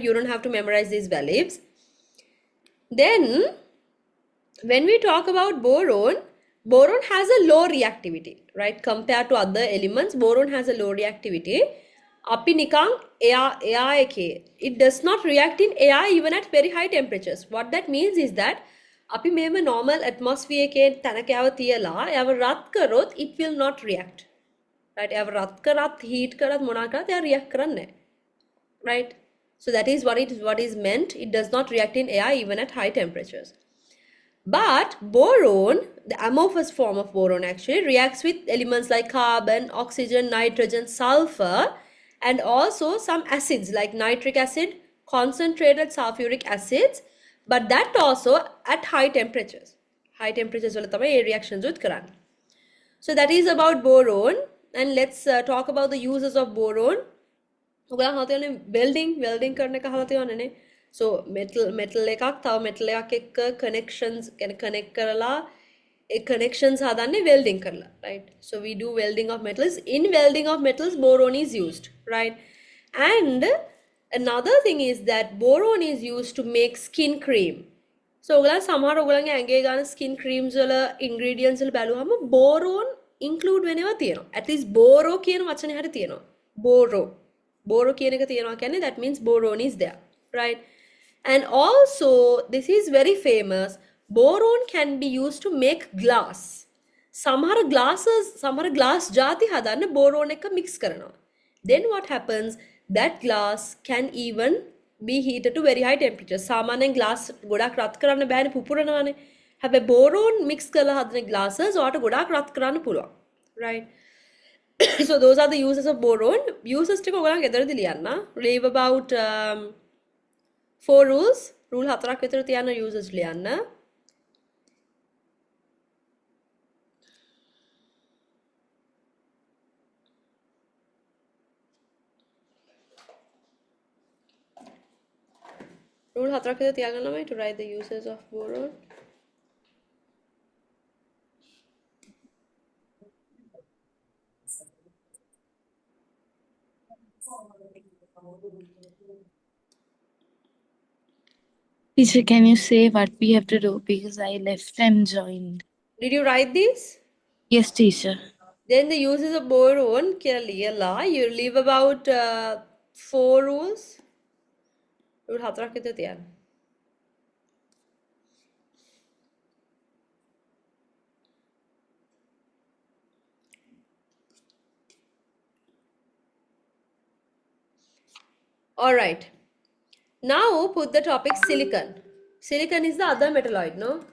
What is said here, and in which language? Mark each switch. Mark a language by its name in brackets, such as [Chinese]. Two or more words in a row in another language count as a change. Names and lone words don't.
[English] You don't have to memorize these values. Then, when we talk about boron, boron has a low reactivity, right? Compared to other elements, boron has a low reactivity. Api nikang air it does not react in air even at very high temperatures. What that means is that [Sinhala] අපි මෙහෙම [English] normal atmosphere [Sinhala] එකේ තැනක යව තියලා යව රත් කරොත් [English] it will not react, right? [Sinhala] යව රත් කරත් heat කරත් මොනා කරත් එයා react කරන්නේ නැහැ, [English] right? So that is what is meant. It does not react in air even at high temperatures. But boron, the amorphous form of boron, actually reacts with elements like carbon, oxygen, nitrogen, sulfur, and also some acids like nitric acid, concentrated sulfuric acids, but that also at high temperatures. High temperatures [Sinhala] වල තමයි ඒ reactions උත් කරන්නේ. [English] So that is about boron, and let's talk about the uses of boron. [Sinhala] ඔයගොල්ලෝ අහලා තියෙනනේ welding කරන එක අහලා තියෙනනේ. So metal එකක් තව metal එකක් එක්ක [English] connections connect [Sinhala] කරලා ඒ connections හදන්නේ welding කරලා, [English] right? So we do welding of metals. In welding of metals, boron is used, right? And another thing is that boron is used to make skin cream. [Sinhala] So ඔයගොල්ලන් සමහර ඔයගොල්ලන්ගේ ඇඟේ ගන්න [English] skin creams [Sinhala] වල ingredients වල බැලුවම [English] boron include [Sinhala] වෙනවා තියෙනවා. [English] At least [Sinhala] boro කියන වචනේ හරිය තියෙනවා. Boro කියන එක තියෙනවා කියන්නේ [English] that means boron is there, right? And also this is very famous. Boron can be used to make glass. [Sinhala] සමහර glass ಜಾති හදන්න boron එක mix කරනවා. [English] Then what happens? That glass can even be heated to very high temperatures. [Sinhala] සාමාන්‍යයෙන් glass ගොඩක් රත් කරන්න බෑනේ පුපුරනවානේ. හැබැයි boron mix කරලා හදන glasses ඔයාට ගොඩක් රත් කරන්න පුළුවන්. [English] Right? So those are the uses of boron. [Sinhala] Uses ටික ඔයගොල්ලන් ගෙදරදී ලියන්න. [English] Leave about 4 rules. [Sinhala] Rule 4ක් විතර තියන්න uses ලියන්න. Rule 4ක් විතර තියාගන්න ළමයි [English] to write the uses of boron. Teacher, can you say what we have to do because I left and joined? Did you write these? Yes, teacher. Then the uses of boron, you leave about 4 rules. [Sinhala] Rule 4ක් විතර තියන්න. [English] All right. Now put the topic silicon. Silicon is the other metalloid, no?